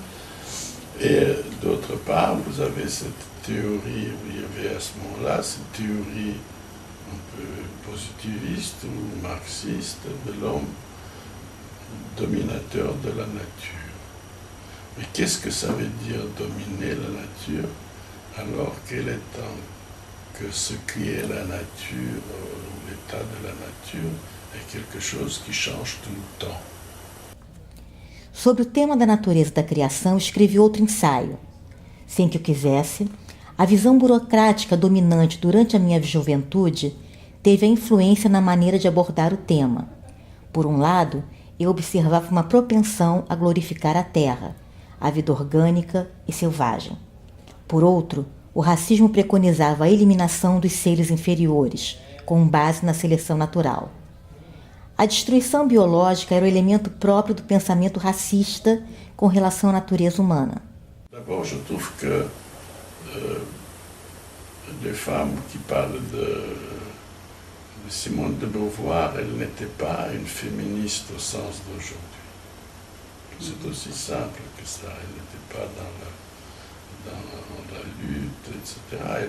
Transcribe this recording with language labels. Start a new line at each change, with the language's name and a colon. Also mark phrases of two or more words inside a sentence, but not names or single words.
French: Et d'autre part, vous avez cette théorie, il y avait à ce moment-là cette théorie un peu positiviste ou marxiste de l'homme dominateur de la nature. Mais qu'est-ce que ça veut dire dominer la nature alors qu'elle est que ce qui est la nature, ou l'état de la nature, est quelque chose qui change tout le temps.
Portuguese: Sobre o tema da natureza da criação, escrevi outro ensaio. Sem que eu quisesse, a visão burocrática dominante durante a minha juventude teve a influência na maneira de abordar o tema. Por um lado, eu observava uma propensão a glorificar a terra, a vida orgânica e selvagem. Por outro, o racismo preconizava a eliminação dos seres inferiores, com base na seleção natural. A destruição biológica era o elemento próprio do pensamento racista com relação à natureza humana.
French: D'abord, je trouve que les femmes qui parlent de Simone de Beauvoir, elle n'était pas une féministe au sens d'aujourd'hui. C'est aussi simple que ça. Elle n'était pas dans la lutte, etc.